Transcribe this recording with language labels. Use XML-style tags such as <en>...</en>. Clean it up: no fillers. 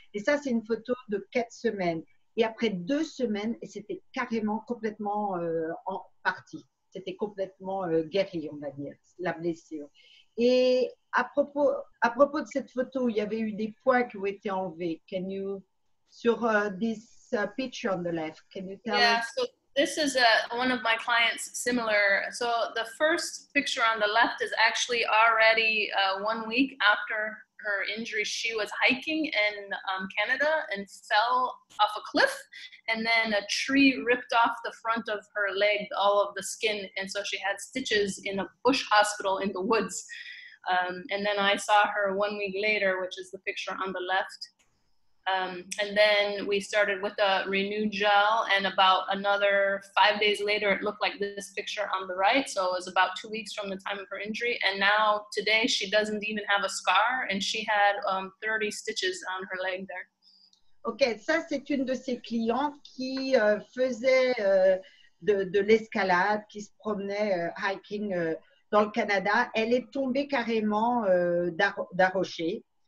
<fr>Et ça, c'est une photo de 4 semaines. Et après 2 semaines, et c'était carrément complètement en partie. C'était complètement guéri, on va dire, la blessure. Et à propos de cette photo, il y avait eu des points qui ont été enlevés.</fr> <en>Sur this picture on the left, can you tell us? So this is one of my clients similar. So the first picture on the left is actually already 1 week after her injury. She was hiking in Canada and fell off a cliff, and then a tree ripped off the front of her leg, all of the skin, and so she had stitches in a bush hospital in the woods. And then I saw her 1 week later, which is the picture on the left. And then we started with a Renew gel, and about another 5 days later, it looked like this picture on the right. So it was about 2 weeks from the time of her injury. And now today, she doesn't even have a scar, and she had 30 stitches on her leg there.</en> <fr>Ok, ça c'est une de ses clientes qui faisait de l'escalade, qui se promenait hiking dans le Canada. Elle est tombée carrément d'un rocher.</fr>